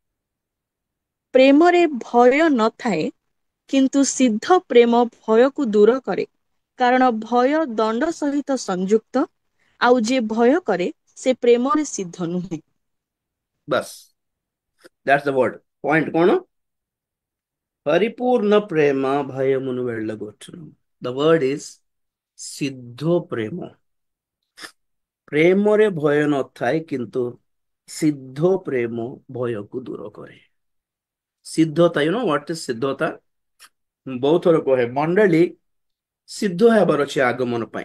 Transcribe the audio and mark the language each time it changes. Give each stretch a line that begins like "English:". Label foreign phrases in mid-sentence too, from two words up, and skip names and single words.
Odia: ପ୍ରେମରେ ଭୟ ନଥାଏ, କିନ୍ତୁ ସିଦ୍ଧ ପ୍ରେମ ଭୟକୁ ଦୂର କରେ, କାରଣ ଭୟ ଦଣ୍ଡ ସହିତ ସଂଯୁକ୍ତ। ଆଉ ଯେ ଭୟ କରେ ସେ ପ୍ରେମରେ ସିଦ୍ଧ ନୁହେଁ।
English: ବାସ୍, that's the word. ପଏଣ୍ଟ କଣ?
Telugu: పరిపూర్ణ ప్రేమ భయమును వెళ్ళగొట్టును.
English: the word is
Odia: ସିଦ୍ଧ ପ୍ରେମ। ପ୍ରେମରେ ଭୟ ନଥାଏ, କିନ୍ତୁ ସିଦ୍ଧ ପ୍ରେମ ଭୟକୁ ଦୂର କରେ।
English: ସିଦ୍ଧତା, you know what is ସିଦ୍ଧତା?
Odia: ବହୁତ ଥର କହେ ମଣ୍ଡଳୀ ସିଦ୍ଧ ହେବାର ଅଛି ଆଗମନ ପାଇଁ।